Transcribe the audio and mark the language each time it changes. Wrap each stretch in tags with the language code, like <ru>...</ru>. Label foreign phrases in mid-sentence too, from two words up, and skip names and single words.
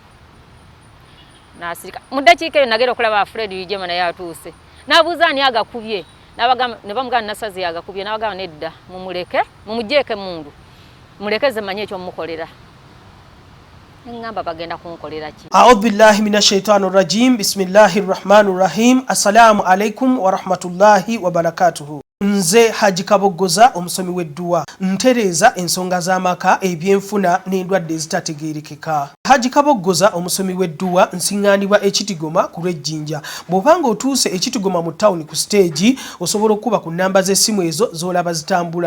<lg>Nasirika. Mu ddakiika eyo nagenda okulaba Fred Wijema naye atuuse. Nabuuza ani agakubye. Ne bamugamba Nassazi agakubye. Nabagamba nedda mumuleke mumujjeeko emmundu. Mulekeze manye ekyo mukolera. Ngamba bagenda kunkolera ki?</lg> <ar>أعوذ بالله من الشيطان الرجيم بسم الله الرحمن الرحيم. السلام عليكم ورحمة الله وبركاته.</ar> <lg>Nze Haji Kabogoza omusomi w'edduwa ntereeza ensonga z'amaka ebyenfuna n'endwadde ezitategeerekeka. Haji Kabogoza omusomi w'edduwa nsiŋŋaanibwa Ekitigoma ku Lwejjinja. Bw'obanga otuuse Ekitigoma mu ttawuni ku siteegi osobola okuba ku nnamba z'essimu ezo z'olaba zitambula.</lg>